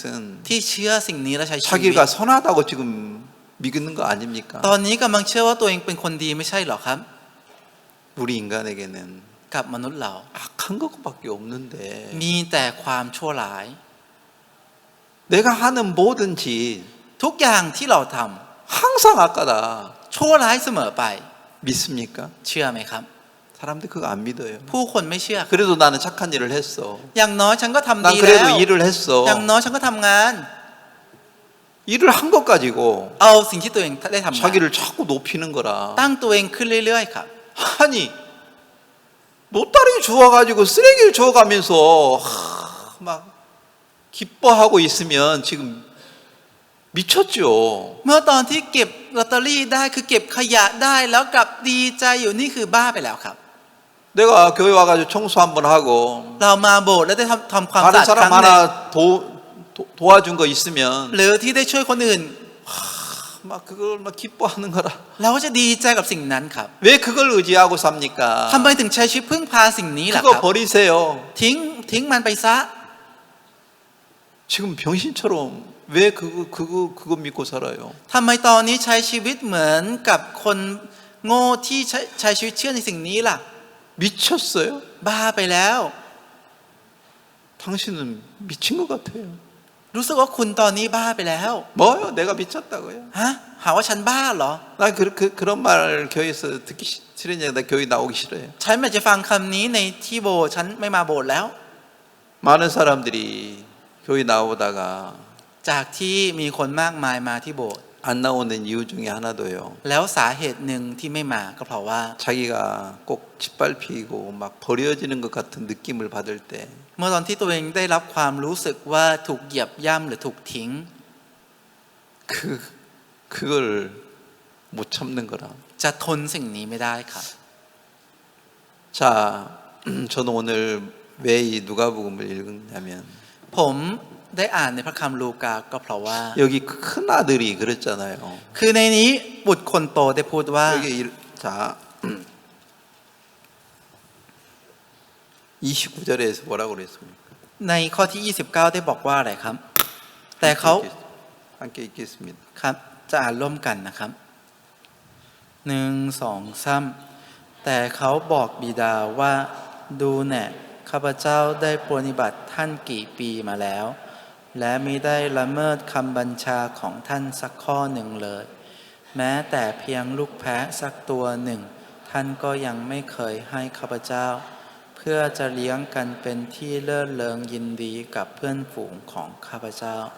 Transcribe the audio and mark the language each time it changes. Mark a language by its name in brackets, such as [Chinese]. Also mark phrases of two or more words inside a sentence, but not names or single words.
[Thai] ที่เชื่อสิ่งนี้และใช้ชีวิต [Korean] 자기가 선하다고 지금 믿는 거 아닙니까? [Thai] ตอนนี้กำลังเชื่อว่าตัวเองเป็นคนดีไม่ใช่หรอครับ [Korean] 우리 인간에게는 [Thai] กับมนุษย์เรา [Korean] 악한 것밖에 없는데 [Thai] มีแต่ความชั่วร้าย [Korean] 내가 하는 모든 짓 [Thai] ทุกอย่างที่เราท [Korean] 항상 악하다 [Thai] ำชั่วร้ายเสมอไป [Korean] 믿습니까? [Thai] เชื่อไหมครับ [Korean] 사람들 그거 안 믿어요. [Thai] ผู้คนไม่เชื่อ [Korean] 그래도 나는 착한 일을 했어. [Thai] อย่างน้อยฉันก็ทำ [Korean] 난 [Thai] ดีแล้ว [Korean] 그래도 일을 했어. [Thai] อย่างน้อยฉันก็ทำงาน [Korean] 일을 한 것 가지고 [Thai] เอาสิ่งที่ตัวเองได้ทำงาน [Korean] 자기를 자꾸 높이는 거라. [Thai] ตั้งตัวเองขึ้นเรื่อยๆครับ [Korean] 아니 노따리 주워가지고 쓰레기를 주워가면서 막 기뻐하고 있으면 지금 미쳤죠. [Thai] เมื่อตอนที่เก็บลอตเตอรี่ได้คือเก็บขยะได้แล้วกลับดีใจอยู่นี่คือบ้าไปแล้วครับ [Korean] 내가 교회 와가지고 청소 한번 하고 [Thai] เรามาโบสถ์แล้วได้ทำความสะ [Korean] 다른 [Thai] อาดครั้ [Korean] 사람 [Thai] งหนึ่ง [Korean] 하나 도와준 거 있으면 [Thai] หรือที่ได้ช่วยคนอื่น [Korean] 막 그걸 막 기뻐하는 거라. [Thai] เราก็จะดีใจกับสิ่งนั้นครับ [Korean] 왜 그걸 의지하고 삽니까? [Thai] ทำไมถึงใช้ชีวิตพึ่งพาสิ่งนี้ล่ะค [Korean] 그거 [Thai] รับ [Korean] 버리세요. [Thai] ทิ้งมันไปซะ [Korean] 지금 병신처럼 왜 그거 믿고 살아요? [Thai] ทำไมตอนนี้ใช้ชีวิตเหมือนกับคนโง่ที่ใช้ชีวิตเชื่อในสิ่งนี้ล่ะ [Korean] 미쳤어요? [Thai] บ้าไปแล้ว [Korean] 당신은 미친 것 같아요. [Thai] รู้สึกว่าคุณตอนนี้บ้าไปแล้ว [Korean] 뭐요? 내가 미쳤다고요? [Thai] ฮะหาว่าฉันบ้าเหรอ [Korean] 난 그런 말 교회에서 듣기 싫으니까 나 교회 나오기 싫어요. [Thai] ฉันไม่อยากจะฟังคำนี้ในที่โบสถ์ฉันไม่มาโบสถ์แล้ว [Korean] 많은 사람들이 교회 나오다가 [Thai] จากที่มีคนมากมายมาที่โบสถ์ [Korean] 안 나오는 이유 중에 하나도요. [Thai] แล้วสาเหตุหนึ่งที่ไม่มาก็เพราะว่า [Korean] 자기가 꼭 짓밟히고 막 버려지는 것 같은 느낌을 받을 때 [Thai] เมื่อตอนที่ตัวเองได้รับความรู้สึกว่าถูกเหยียบย่ำหรือถูกทิ้ง [Korean] 그걸 못 참는 거라. [Thai] จะทนสิ่งนี้ไม่ได้ครับ [Korean] 자, 저는 오늘 왜 이 누가복음을 읽었냐면 [Thai] ผมได้อ่านในพระคัมภีร์ลูกาก็เพราะว่า [Korean] 여기 큰 아들이 그랬잖아요. [Thai] คือในนี้บุตรคนโตได้พูดว่า [Korean] 여기 자 29절에서 뭐라고 그랬습니까? [Thai] ในข้อที่ 29 ได้บอกว่าอะไรครับ แต่เขา [Korean] 함께 읽겠습니다. [Thai] ครับจะอ่านร่วมกันนะครับ1 2 3แต่เขาบอกบิดาว่าดูแน่ข้าพเจ้าได้ปรนนิบัติท่านกี่ปีมาแล้ว และมิได้ละเมิดคำบัญชาของท่านสักข้อหนึ่งเลย แม้แต่เพียงลูกแพะสักตัวหนึ่ง ท่านก็ยังไม่เคยให้ข้าพเจ้า เพื่อจะเลี้ยงกันเป็นที่เลิศเริงยินดีกับเพื่อนฝูงของข้าพเจ้า